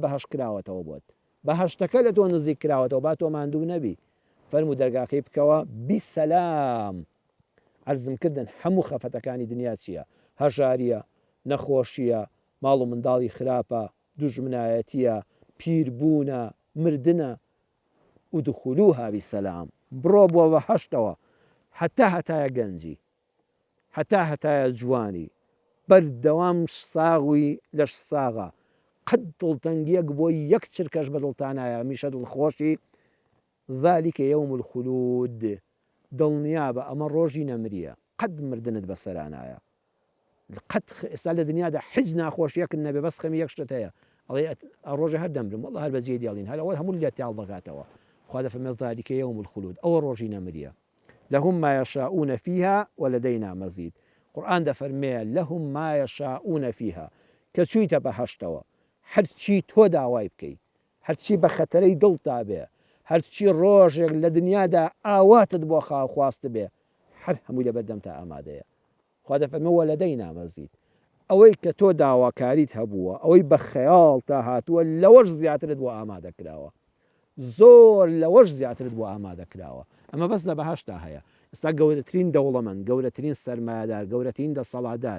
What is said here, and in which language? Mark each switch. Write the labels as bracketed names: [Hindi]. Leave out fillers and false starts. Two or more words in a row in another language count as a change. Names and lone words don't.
[Central Kurdish] بەهەش کراوەتەوە بۆت بەهەشتەکە لە تۆ نزیک کراوەتەوە با تۆ ماندوو نەبی فەرموو دەرگاکەی بکەوە بیسەلام عەرزم کردن هەموو خەفەتەکانی دنیا چییە هەژاریە نەخۆشیە ماڵ و منداڵی خراپە دوژمنایەتیە پیربوونە مردنە [Arabic] ودخولوها بسەلام [Central Kurdish] بڕۆ بۆ بەهەشتەوە هەتایە گەنجی هەتایە جوانی بەردەوام ساغوی لەش ساغا قەت دڵتەنگیەک بۆ یەک چرکەش بە دڵتانایە میشە دڵخۆشی [Arabic] ذلك يوم الخلود [Central Kurdish] دڵنیابە ئەمە ڕۆژی نەمریە قەت مردنت بەسەرانایە قەت ئێستا لە دنیادا حج ناخۆشیەکن نەبێ بەس خەمی یەک شتت هەیە ئەڵێ ڕۆژە هەر دەمرم وەڵڵا هەر بەجێ دێڵین هەر ئەوە هەموو لێت تاڵ دەکاتەوە خوا دەفەرمێ [Arabic] ذلك يوم الخلود [Central Kurdish] ئەوە ڕۆژی نەمریە [Arabic] لهم ما يشاءون فيها ولدينا مزيد [Central Kurdish] قورئان دەفەرمێ [Arabic] لهم ما يشاءون فيها [Central Kurdish] کە چوویتە بەهەشتەوە هەرچی تۆ داوای بکەی هەرچی بە خەتەرەی دڵتا بێ هەرچی ڕۆژێک لە دنیادا ئاواتت بۆ خواست بێ هەر هەمووی لە بەردەم تا ئامادەیە خوا دەفەرمێ وەلەدەینا مەزید ئەوەی کە تۆ داواکاریت هەبووە ئەوەی بە خەیاڵ تا هاتووە لەوەش زیاترت بۆ ئامادەکراوە زۆر لەوەش زیاترت بۆ ئامادەکراوە ئەمە بەس لە بەهەشتا هەیە ئێستا گەورەترین دەوڵەمەند گەورەترین سەرمایەدار گەورەترین دەسەڵاتدار